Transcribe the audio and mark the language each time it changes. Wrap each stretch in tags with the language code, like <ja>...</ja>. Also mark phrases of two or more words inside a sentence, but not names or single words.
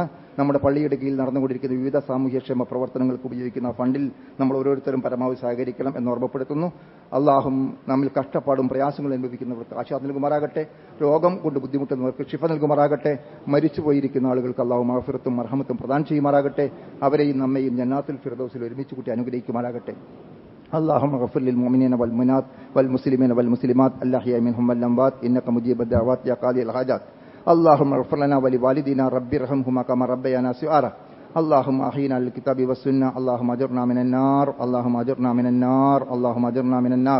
<ml>നമ്മുടെ പള്ളിയുടെ കീഴിൽ നടന്നുകൊണ്ടിരിക്കുന്ന വിവിധ സാമൂഹ്യക്ഷേമ പ്രവർത്തനങ്ങൾക്ക് ഉപയോഗിക്കുന്ന ഫണ്ടിൽ നമ്മൾ ഓരോരുത്തരും പരമാവധി സഹകരിക്കണം എന്ന് ഓർമ്മപ്പെടുത്തുന്നു. അള്ളാഹും നമ്മിൽ കഷ്ടപ്പാടും പ്രയാസങ്ങളും അനുഭവിക്കുന്നവർക്ക് ആശ്വാസം നൽകുമാറാകട്ടെ. രോഗം കൊണ്ട് ബുദ്ധിമുട്ടുന്നവർക്ക് ശിഫ നൽകുമാറാകട്ടെ. മരിച്ചുപോയിരിക്കുന്ന ആളുകൾക്ക് അള്ളാഹു മഗ്ഫിറത്തും മർഹമത്തും പ്രദാനം ചെയ്യുമാറാകട്ടെ. അവരെയും നമ്മയും ജന്നാത്തുൽ ഫിർദൗസിൽ ഒരുമിച്ച് കൂട്ടി അനുഗ്രഹിക്കുമാറാകട്ടെ.</ml> <ar>اللهم اغفر للمؤمنين والمؤمنات والمسلمين والمسلمات الأحياء منهم والأموات إنك مجيب الدعوات يا قاضي الحاجات. اللهم اغفر لنا ولوالدينا رب ارحمهما كما ربيانا صغارا. اللهم أحينا للكتاب والسنة. اللهم أجرنا من النار. اللهم أجرنا من النار. اللهم أجرنا من النار.</ar>